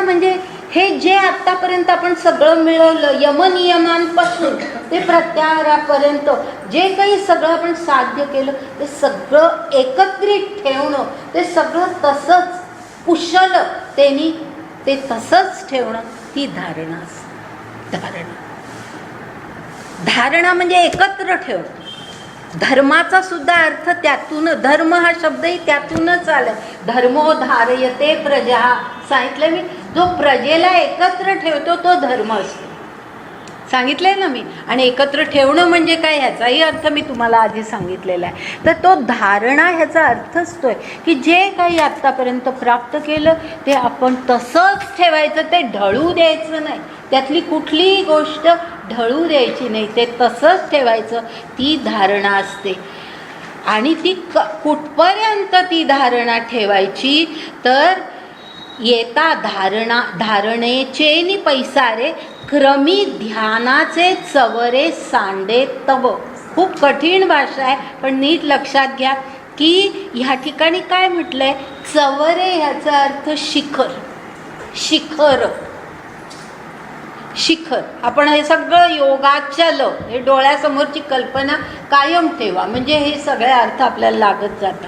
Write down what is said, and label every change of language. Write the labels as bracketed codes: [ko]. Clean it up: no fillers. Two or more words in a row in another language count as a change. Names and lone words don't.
[mr] म्हणजे हे जे आत्तापर्यंत आपण सगळं मिळवलं, यमनियमांपासून ते प्रत्याहारापर्यंत जे काही सगळं आपण साध्य केलं, ते सगळं एकत्रित ठेवणं, ते सगळं तसंच कुशल ते तसंच ठेवणं, ही धारणा असते. धारणा म्हणजे एकत्र ठेवणं. धर्माचा सुद्धा अर्थ त्यातून, धर्म हा शब्दही त्यातूनच आलाय. [sa] धर्मो धारयते प्रजा, [mr] सांगितलं मी. जो प्रजेला एकत्र ठेवतो तो धर्म असतो, सांगितलंय ना मी. आणि एकत्र ठेवणं म्हणजे काय ह्याचाही अर्थ मी तुम्हाला आधी सांगितलेला आहे. तर तो धारणा ह्याचा अर्थ असतोय की जे काही आत्तापर्यंत प्राप्त केलं ते आपण तसंच ठेवायचं, ते ढळू द्यायचं नाही. त्यातली कुठलीही गोष्ट ढळू द्यायची नाही, ते तसंच ठेवायचं. ती धारणा असते. आणि ती कुठपर्यंत ती धारणा ठेवायची? तर येता धारणेचे नि पैसारे क्रमी ध्यानाचे चवरे सांडे तव. खूप कठीण भाषा आहे, पण नीट लक्षात घ्या की ह्या ठिकाणी काय म्हटलंय? चवरे ह्याचा अर्थ शिखर. शिखर. आपण हे सगळं योगाचल, हे डोळ्यासमोरची कल्पना कायम ठेवा, म्हणजे हे सगळे अर्थ आपल्याला लागत जातात.